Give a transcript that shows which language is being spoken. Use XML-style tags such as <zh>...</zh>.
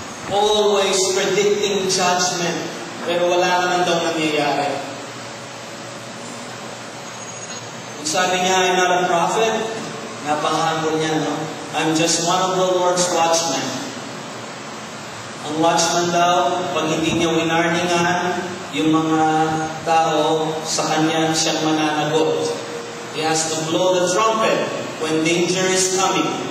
<en>Always predicting judgment.</en> <tl>Pero wala naman daw nangyayari. Kung sabi niya,</tl> <en>I'm not a prophet,</en> <tl>napaka-humble niya, no?</tl> <en>I'm just one of the Lord's watchmen.</en> <tl>Ang watchman daw, pag hindi niya winarningan, yung mga tao sa kanya siyang mananagot.</tl> <en>He has to blow the trumpet when danger is coming.</en>